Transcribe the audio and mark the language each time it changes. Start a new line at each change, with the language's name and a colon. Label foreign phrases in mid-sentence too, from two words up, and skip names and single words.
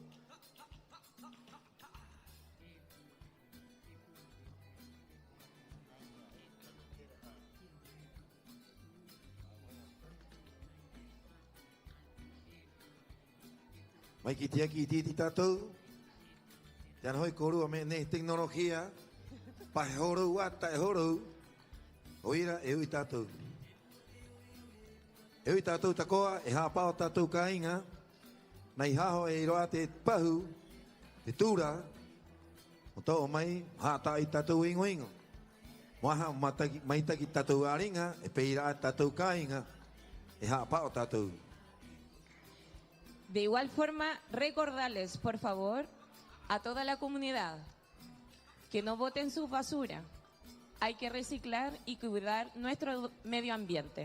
Rapanui: Mai ki te aki i titi tātou. Te ana hoi korua me nei teknologia. Pahe horou ata e horou. Oira e ui tātou. E ui tātou takoa e hāpao tātou ka inga. Nei haho e roa te pahu. Te tūra. O tau mai hāta i tātou ingo ingo. Moaha maitaki tātou aringa. E peira tātou ka inga. E hāpao tātou.
Spanish: De igual forma, recordarles, por favor, a toda la comunidad que no boten su basura. Hay que reciclar y cuidar nuestro medio ambiente.